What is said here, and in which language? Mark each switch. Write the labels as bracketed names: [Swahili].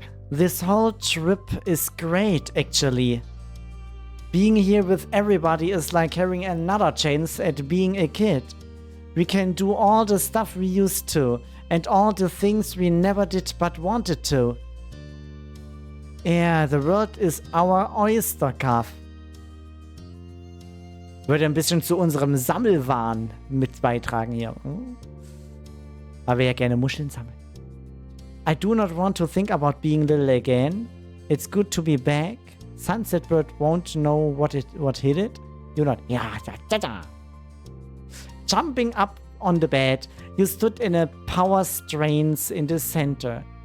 [English] This whole trip is great, actually. Being here with everybody is like having another chance at being a kid. We can do all the stuff we used to, and all the things we never did but wanted to. Yeah, the world is our oyster, Cuff. [German] Würde ein bisschen zu unserem Sammelwahn mit beitragen hier. Weil wir ja gerne Muscheln sammeln. [English] I do not want to think about being little again. It's good to be back. Sunset Bird won't know what hit it. You not. Yeah, da. Jumping up on the bed, you stood in a power strains in the center.